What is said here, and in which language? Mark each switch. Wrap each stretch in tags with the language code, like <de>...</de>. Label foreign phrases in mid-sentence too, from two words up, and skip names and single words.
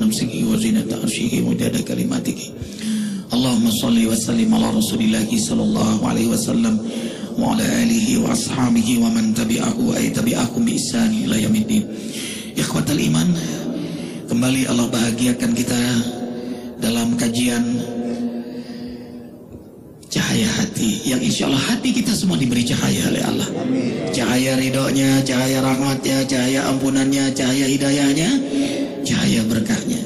<ar>سماواته و زنة عرشه و مداد كلماته. اللهم صل وسلم على رسول الله صلى الله عليه وسلم وعلى آله وأصحابه ومن تبعه وتبعهم بإحسان إلى يوم الدين. إخوة الإيمان,</ar> <id>kembali Allah bahagiakan kita dalam kajian cahaya hati, yang</id> <ar>إن شاء الله</ar> <id>hati kita semua diberi cahaya oleh Allah. Cahaya ridhonya, cahaya rahmatnya, cahaya ampunannya, cahaya hidayahnya, cahaya berkahnya.</id>